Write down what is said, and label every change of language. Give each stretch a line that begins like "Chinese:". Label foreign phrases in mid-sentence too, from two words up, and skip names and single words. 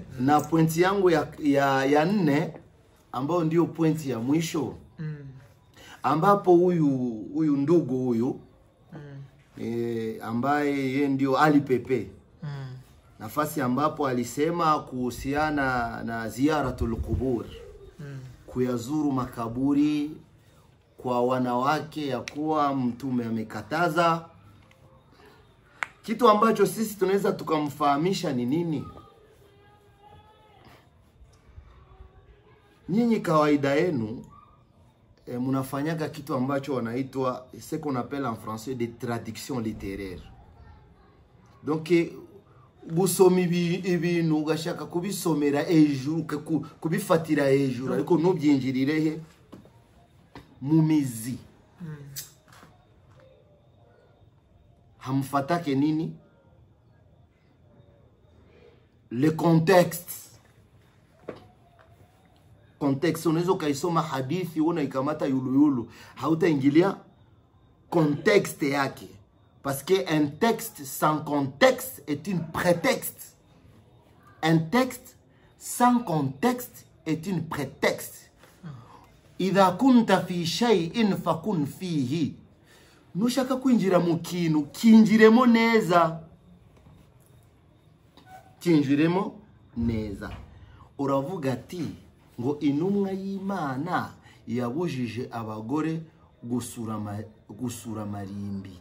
Swahili: Na pointi yangu ya 4 ambayo ndio pointi ya mwisho, ambapo huyu ndugu huyu ambaye yeye ndio Ali Pepe, nafasi ambapo alisema kuhusiana na
Arabic: زيارة القبور,
Swahili: kuyazuru makaburi kwa wanawake, ya kuwa Mtume amekataza. Kitu ambacho sisi tunaweza tukamfahamisha ni nini? Nyinyi kawaida yenu mnafanyaga kitu ambacho wanaitwa
French: ce qu'on appelle en français des traductions littéraires.
Kinyarwanda: Donc gusomi ibintu ugashaka kubisomera hejuru, kubifatira hejuru, ariko nubyinjirirehe mu mizi.
Swahili: Hamfatake nini?
French: Le contexte. Contexte,
Swahili: unaweza kaisoma hadithi una ikamata yulu, hautaingilia contexte yake.
French: Parce que un texte sans contexte est une prétexte. Un texte sans contexte est une prétexte.
Arabic: إذا كنت في شيء فكن فيه.
Kinyarwanda: Nushaka kuinjira mu kintu, kinjiremo neza. Kinjiremo neza. Uravuga ati ngo intumwa y'Imana yabujije abagore gusura marimbi.